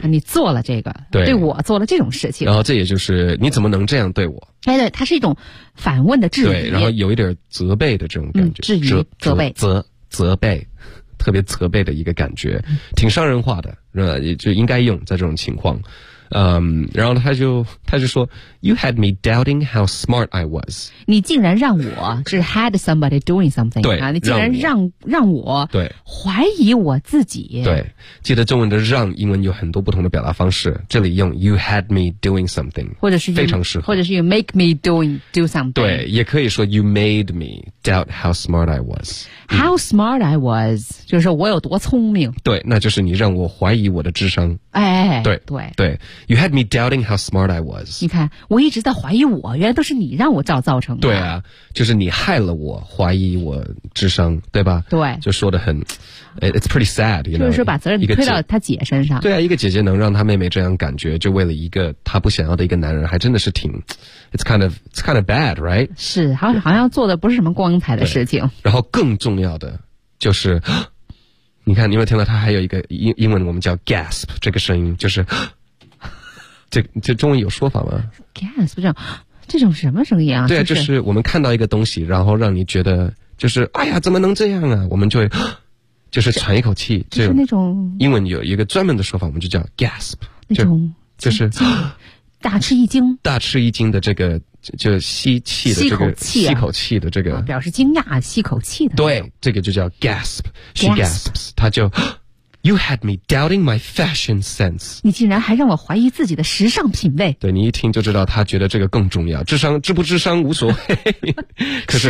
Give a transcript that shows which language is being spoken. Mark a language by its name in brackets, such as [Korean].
[Chinese] 你做了这个，对我做了这种事情。然后这也就是你怎么能这样对我？哎，对，它是一种反问的质疑，对，然后有一点责备的这种感觉，嗯、质疑、责备、责备，特别责备的一个感觉，嗯、挺伤人话的，是吧？也就应该用在这种情况。然后他就说 [English] You had me doubting how smart I was [Chinese] 你竟然让我是 [English] had somebody doing something [Chinese] 对、啊、你竟然让我对怀疑我自己对记得中文的让英文有很多不同的表达方式这里用 [English] You had me doing something [Chinese] 或者是非常适合或者是 [English] You make me do something [Chinese] 对也可以说 [English] You made me doubt how smart I was How smart I was [Chinese] 就是说我有多聪明对那就是你让我怀疑我的智商哎对对 [English] 对You had me doubting how smart I was. [Chinese] 你看，我一直在怀疑我，原来都是你让我造成的。对啊，就是你害了我，怀疑我智商，对吧？对，就说得很 [English] ，it's pretty sad， you know, [Chinese] 就是说把责任推到他姐身上。对啊，一个姐姐能让她妹妹这样感觉，就为了一个她不想要的一个男人，还真的是挺 ， [English] it's kind of bad, right？ [Chinese] 是，好像做的不是什么光彩的事情。然后更重要的就是。你看，你有没有听到他还有一个英文，我们叫 gasp 这个声音，就是这中文有说法吗？gasp 这种什么声音啊？对啊，就是我们看到一个东西，然后让你觉得就是哎呀，怎么能这样啊？我们就会就是喘一口气，就是那种英文有一个专门的说法，我们就叫 gasp 那种就是大吃一惊，大吃一惊的这个。就吸气的这个吸口气的这个、啊、表示惊讶吸口气的对这个就叫 gasp she [English] gasps [Chinese] 他就 [English] you had me doubting my fashion sense [Chinese] 你竟然还让我怀疑自己的时尚品味对你一听就知道他觉得这个更重要智商智不智商无所谓可是